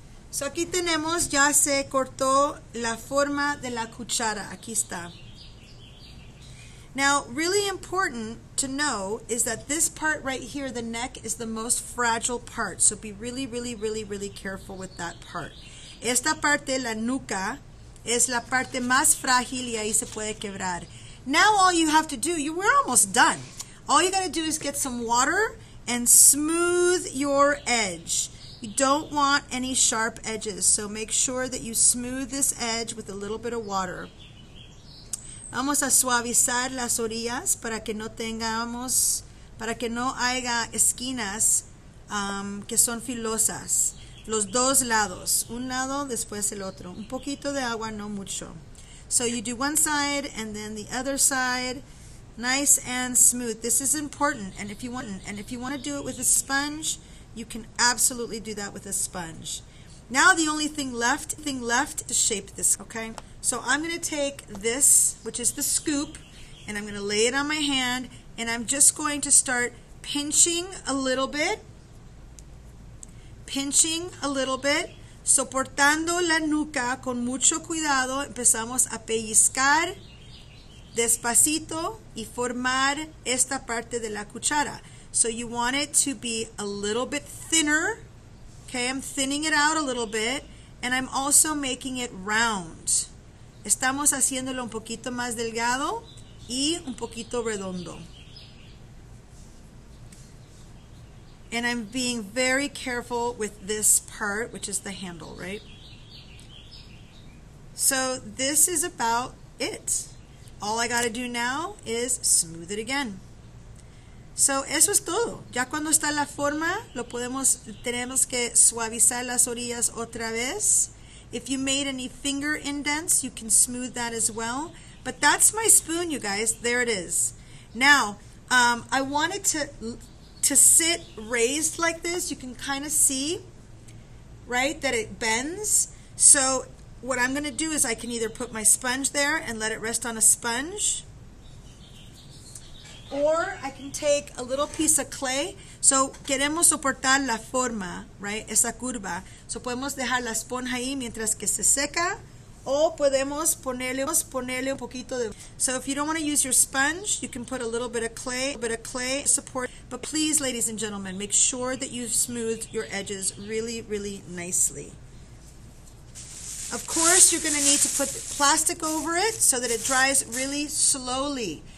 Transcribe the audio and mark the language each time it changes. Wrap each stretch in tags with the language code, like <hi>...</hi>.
<es>So aquí tenemos, ya se cortó la forma de la cuchara. Aquí está.</es> <en>Now, really important to know is that this part right here, the neck, is the most fragile part. So be really, really, really, really careful with that part.</en> <es>Esta parte, la nuca, es la parte más frágil y ahí se puede quebrar.</es> <en>Now all you have to do, we're almost done. All you got to do is get some water and smooth your edge. You don't want any sharp edges, so make sure that you smooth this edge with a little bit of water.</en> <es>Vamos a suavizar las orillas para que no tengamos para que no haya esquinas que son filosas. Los dos lados, un lado después el otro. Un poquito de agua, no mucho.</es> <en>So you do one side and then the other side, nice and smooth. This is important, and if you want to do it with a sponge, you can absolutely do that with a sponge. Now the only thing left to shape this, okay? So I'm going to take this, which is the scoop, and I'm going to lay it on my hand, and I'm just going to start pinching a little bit,</en> <es>soportando la nuca con mucho cuidado. Empezamos a pellizcar despacito y formar esta parte de la cuchara.</es> <en>So you want it to be a little bit thinner. Okay, I'm thinning it out a little bit, and I'm also making it round.</en> <es>Estamos haciéndolo un poquito más delgado y un poquito redondo.</es> <en>And I'm being very careful with this part, which is the handle, right? So this is about it. All I got to do now is smooth it again.</en> <es>So eso es todo. Ya cuando está la forma, tenemos que suavizar las orillas otra vez.</es> <en>If you made any finger indents, you can smooth that as well. But that's my spoon, you guys. There it is. Now, I want it to sit raised like this. You can kind of see, right, that it bends. So what I'm going to do is I can either put my sponge there and let it rest on a sponge, or I can take a little piece of clay.</en> <es>So queremos soportar la forma, right, esa curva. So podemos dejar la esponja ahí mientras que se seca, o podemos ponerle un poquito de.</es> <en>So if you don't want to use your sponge, you can put a little bit of clay support. But please, ladies and gentlemen, make sure that you've smoothed your edges really, really nicely. Of course, you're going to need to put plastic over it so that it dries really slowly.</en>